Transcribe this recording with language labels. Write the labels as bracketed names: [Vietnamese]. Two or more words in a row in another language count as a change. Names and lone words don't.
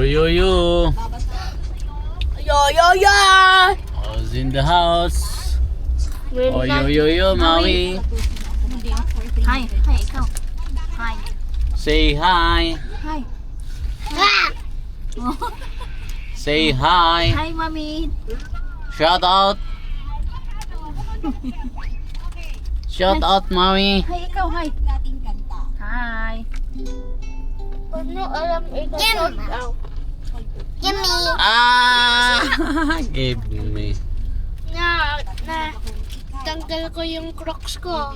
[English] yo. Yo. Who's in the house? Oh, yo, Maui. Hi, ikaw. Hi. Say hi. Hi. Say hi. Hi, Mami. Shout out. Shout out, Maui. Hi, ikaw. Hi. Hi. [Filipino] Ano alam ito? [English] Give me. Give me. [Filipino] Na tanggal ko yung Crocs ko.